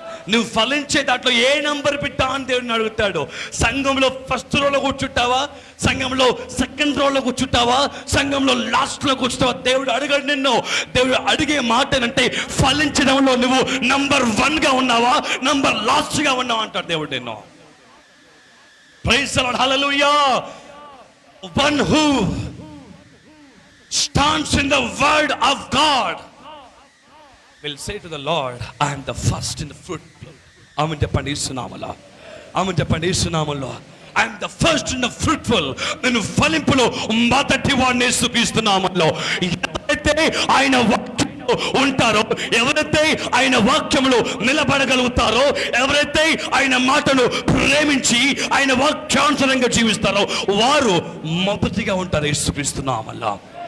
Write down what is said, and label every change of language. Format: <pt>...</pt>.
<te>నువ్వు ఫలించే దాంట్లో ఏ నంబర్ పెట్టా అని దేవుడిని అడుగుతాడు. సంఘంలో ఫస్ట్ రోలో కూర్చుంటావా, సంఘంలో సెకండ్ రోలో కూర్చుంటావా, సంఘంలో లాస్ట్లో కూర్చుంటావా? దేవుడు అడగడు నిన్ను. దేవుడు అడిగే మాట ఏంటంటే ఫలించడంలో నువ్వు నంబర్ 1గా ఉన్నావా, నంబర్ లాస్ట్గా ఉన్నావా అంటాడు దేవుడు నిన్ను. Praise the lord, hallelujah.</te> <en>One who stands in the word of God will say to the Lord, I am the first in the fruit.</en> <te>ఆమె చెప్పండి యేసునామములో, ఆమె చెప్పండి యేసునామములో,</te> <en>I am the first in the fruitful.</en> <te>నేను ఫలింపులో మొదటి వాడిని యేసుక్రీస్తు నామములో. ఎవరైతే ఆయన వాక్యంలో ఉంటారో, ఎవరైతే ఆయన వాక్యంలో నిలబడగలుగుతారో, ఎవరైతే ఆయన మాటను ప్రేమించి ఆయన వాక్యానుసారంగా జీవిస్తారో వారు మొదటిగా ఉంటారు యేసుక్రీస్తు నామములో.</te>